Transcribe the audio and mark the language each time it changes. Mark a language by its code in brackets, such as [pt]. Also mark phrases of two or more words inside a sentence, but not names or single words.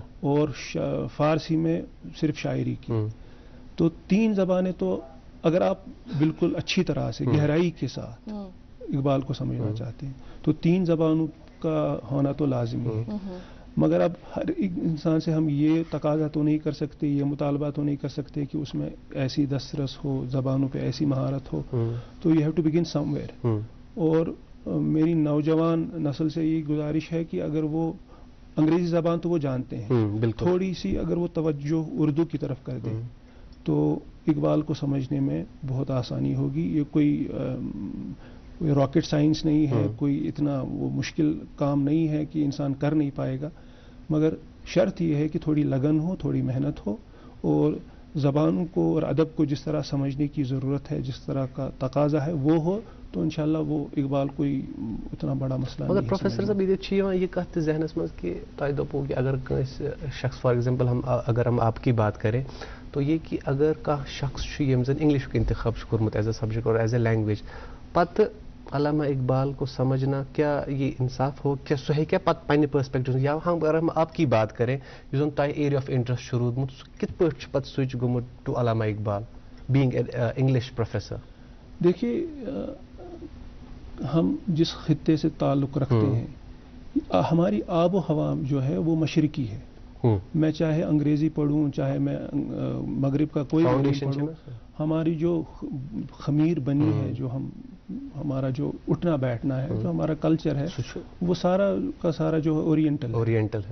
[ur] اور فارسی میں صرف شاعری کی۔ تو تین زبانیں، تو اگر آپ بالکل اچھی طرح سے گہرائی کے ساتھ اقبال کو سمجھنا چاہتے ہیں تو تین زبانوں کا ہونا تو لازمی ہے۔ مگر اب ہر ایک انسان سے ہم یہ تقاضا تو نہیں کر سکتے، یہ مطالبہ تو نہیں کر سکتے کہ اس میں ایسی دسترس ہو، زبانوں پہ ایسی مہارت ہو، تو [en] you have to begin somewhere. [ur] اور میری نوجوان نسل سے یہ گزارش ہے کہ اگر وہ انگریزی زبان تو وہ جانتے ہیں، تھوڑی سی اگر وہ توجہ اردو کی طرف کر دیں تو اقبال کو سمجھنے میں بہت آسانی ہوگی۔ یہ کوئی [en] rocket science [ur] نہیں ہے، کوئی اتنا وہ مشکل کام نہیں ہے کہ انسان کر نہیں پائے گا، مگر شرط یہ ہے کہ تھوڑی لگن ہو، تھوڑی محنت ہو، اور زبانوں کو اور ادب کو جس طرح سمجھنے کی ضرورت ہے، جس طرح کا تقاضا ہے وہ ہو، تو انشاءاللہ وہ اقبال کوئی اتنا بڑا مسئلہ نہیں ہے۔ مگر پروفیسر صاحب یہ کہتے [ks] ذہنس مز کہ تہ دپو [ur] کہ اگر شخص [en] for example [ur] اگر ہم آپ کی بات کریں تو یہ کہ اگر شخص [ks] یم زن [ur] انگلش کا انتخاب کورمت [en] as a subject [ur] اور [en] as a language, [ur] پتہ علامہ اقبال کو سمجھنا کیا یہ انصاف ہو؟ [ks] کیا سہ ہیکیا پتہ پنہ پرسپیکٹو یا [ur] اگر ہم آپ کی بات کریں [ks] یس زن تہ [en] area of interest [ks] روٗدمُت کت پٲٹھۍ چھُ پتہ سوئچ گوٚمُت ٹو علامہ اقبال [en] being English professor? [ur] دیکھیے، ہم جس خطے سے تعلق رکھتے ہیں، ہماری آب و ہوا جو ہے وہ مشرقی ہے۔ میں چاہے انگریزی پڑھوں، چاہے میں مغرب کا کوئی پڑھوں، ہماری جو خمیر بنی ہے، جو ہمارا جو اٹھنا بیٹھنا ہے، جو ہمارا کلچر ہے، وہ سارا کا سارا جو اوریئنٹل ہے۔